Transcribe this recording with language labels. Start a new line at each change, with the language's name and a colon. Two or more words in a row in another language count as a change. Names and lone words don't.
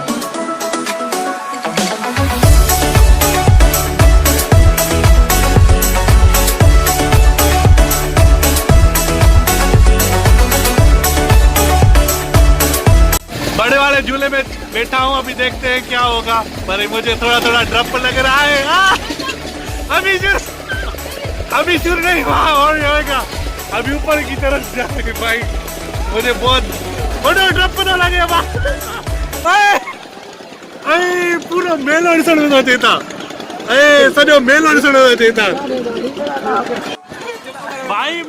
Hindi: बड़े वाले झूले में बैठा हूँ, अभी देखते हैं क्या होगा, पर मुझे थोड़ा थोड़ा डर लग रहा है। अभी शुरू नहीं हुआ और होगा, अभी ऊपर की तरफ जाएंगे भाई, मुझे बहुत बड़ा डर लगे।
Sindhi: पूरा मेलो ॾिसण देता, सॼो मेलो ॾिसण देता भाई।